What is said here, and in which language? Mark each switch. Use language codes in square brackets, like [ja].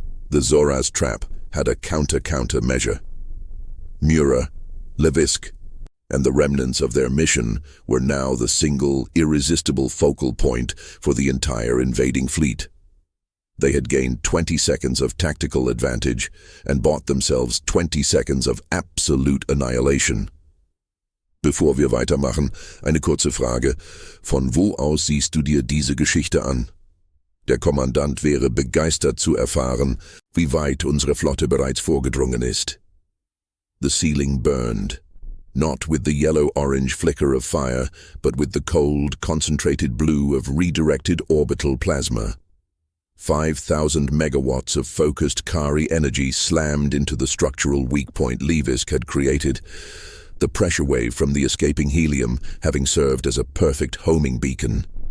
[en] The Zoraz trap had a counter measure. Mura, Levisk, and the remnants of their mission were now the single, irresistible focal point for the entire invading fleet. They had gained 20 seconds of tactical advantage and bought themselves 20 seconds of absolute annihilation. [de] Bevor wir weitermachen, eine kurze Frage. Von wo aus siehst du dir diese Geschichte an? Der Kommandant wäre begeistert zu erfahren, wie weit unsere Flotte bereits vorgedrungen ist. [en] The ceiling burned, not with the yellow-orange flicker of fire, but with the cold, concentrated blue of redirected orbital plasma. 5,000 megawatts of focused Kari energy slammed into the structural weak point Levisk had created, the pressure wave from the escaping helium having served as a perfect homing beacon.